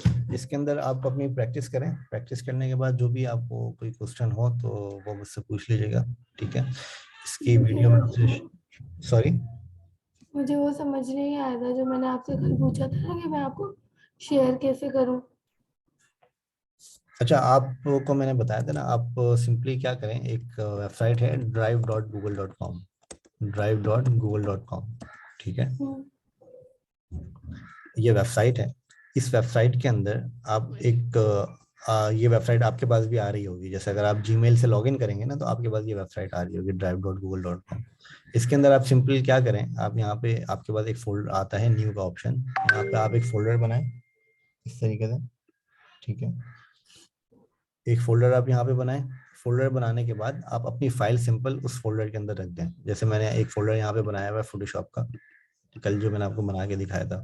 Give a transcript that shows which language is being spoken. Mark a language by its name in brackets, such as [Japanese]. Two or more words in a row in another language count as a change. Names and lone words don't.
[Hindi] इसके अंदर आप अपनी प्रैक्टिस करें, प्रैक्टिस करने के बाद जो भी आपको कोई क्वेश्चन हो तो वो मुझसे पूछ लीजिएगा, ठीक है। इसकी वीडियो में आपसे, सॉरी, मुझे वो समझ नहीं आया था जो मैंने आपसे कल पूछा था ना कि मैं आपको शेयर कैसे करूं। अच्छा, आपको मैंने बताया था ना, आप सिंपली क्या करें, एक वेबसाइट है drive.google.com, drive.google.com, ठीक है। ये वेबसाइट है। इस वेबसाइट के अंदर आप एक ये वेबसाइट आपके पास भी आ रही होगी, जैसे अगर आप जीमेल से लॉगिन करेंगे ना तो आपके पास ये वेबसाइट आ रही होगी drive.google.com। इसके अंदर आप सिंपली क्या करें, आप यहाँ पे आपके पास एक फोल्डर आता है, न्यू का ऑप्शन, यहाँ पे आप एक फोल्डर बनाएं इस तरीके से, ठीक है। एक फोल्डर आप यहाँ पे बनाएं। फोल्डर बनाने के बाद आप अपनी फाइल सिंपल उस फोल्डर के अंदर रख दें। जैसे मैंने एक फोल्डर यहाँ पे बनाया हुआ है फोटोशॉप का, कल जो मैंने आपको बना के दिखाया था।